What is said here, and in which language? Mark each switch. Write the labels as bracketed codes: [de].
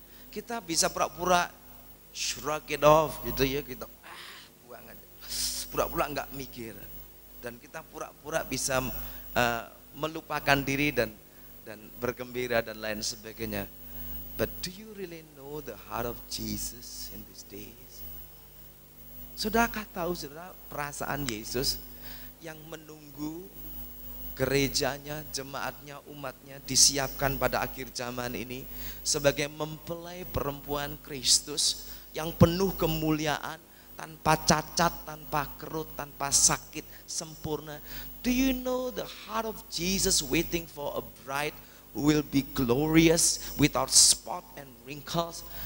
[id] Kita bisa pura-pura [en] shrug it off [id] gitu ya, kita buang aja. Pura-pura nggak mikir. Dan kita pura-pura bisa melupakan diri dan bergembira dan lain sebagainya. [en] But do you really know the heart of Jesus in these days? [id] Sudahkah tahu saudara perasaan Yesus yang menunggu gerejanya, jemaatnya, umatnya disiapkan pada akhir zaman ini sebagai mempelai perempuan Kristus yang penuh kemuliaan, tanpa cacat, tanpa kerut, tanpa sakit, sempurna. [en] Do you know the heart of Jesus waiting for a bride who will be glorious without spot and wrinkles?